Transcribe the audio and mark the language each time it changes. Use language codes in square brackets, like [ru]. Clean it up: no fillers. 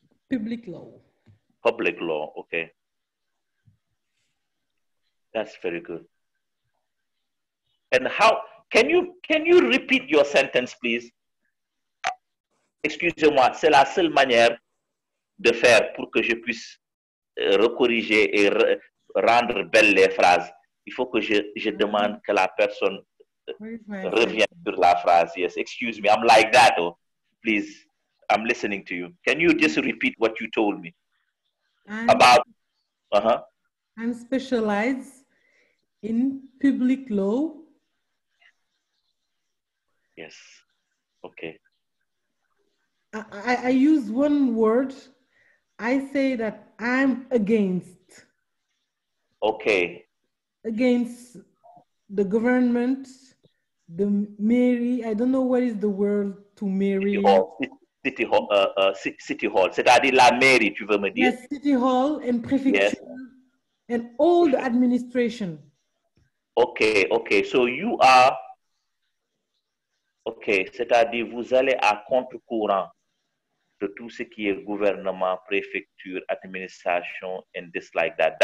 [en] Public law. Public law, okay. That's very good. And how can you repeat your sentence, please? [fr] Excusez-moi, c'est la seule manière de faire pour que je puisse recorriger et rendre belles les phrases. Il faut que je demande que la personne revienne sur la phrase. [en] Yes, excuse me, I'm like that. Oh, please, I'm listening to you. Can you just repeat what you told me about? I'm specialized in public law. Yes. Okay. I use one word. I say that I'm against. Okay. Against the government, the mairie. I don't know what is the word to mairie. City hall, city hall. [fr] C'est-à-dire la mairie, tu veux me dire? [en] Yes, city hall and prefecture, yes, and all the administration. Okay, okay. So you are, okay, [fr] c'est-à-dire vous allez à contre-courant de tout ce qui est gouvernement, préfecture, administration, [en] and this like that.